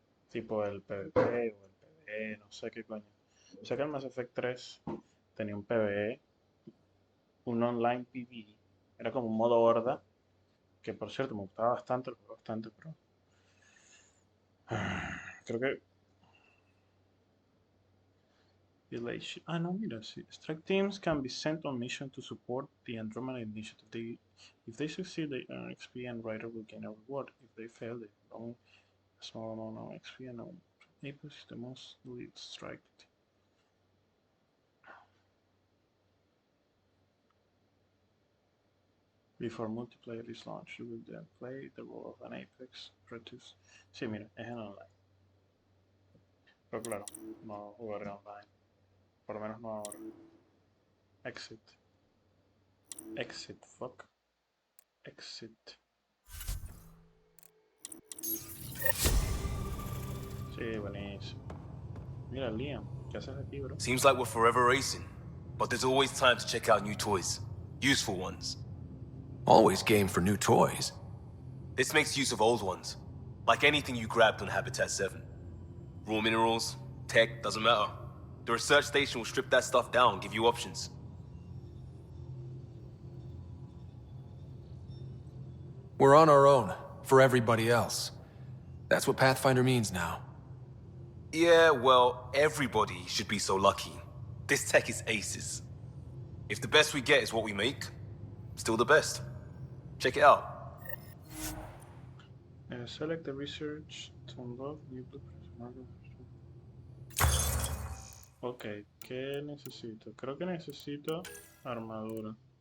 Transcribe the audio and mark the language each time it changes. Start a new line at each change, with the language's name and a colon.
Spanish: Tipo el PvP o el PvE, no sé qué coño. Sé que el Mass Effect 3 tenía un PvE, un online PvE. Era como un modo horda, que por cierto me gustaba bastante, lo jugué bastante, pero creo que Delay. Ah, no, mira, sí.
English: Strike teams can be sent on mission to support the Andromeda initiative. If they succeed, they earn XP and Ryder will gain a reward. If they fail, they earn a small amount of XP and Apex is the most lead strike. Before multiplayer is launched, you will then play the role of an Apex Apprentice.
Spanish: Sí, mira, es en online. Pero claro, no jugaré online. Por lo menos no ahora.
English: Exit. Exit, fuck. Exit.
Spanish: Sí, buenísimo. Mira, Liam, ¿qué haces aquí, bro?
English: Seems like we're forever racing, but there's always time to check out new toys. Useful ones. Always game for new toys. This makes use of old ones. Like anything you grabbed on Habitat 7. Raw minerals, tech, doesn't matter. The research station will strip that stuff down and give you options. We're on our own, for everybody else. That's what Pathfinder means now. Yeah, well, everybody should be so lucky. This tech is aces. If the best we get is what we make, still the best. Check it out. Select the research to unlock new blueprints.
Spanish: Ok, ¿qué necesito? Creo que necesito armadura.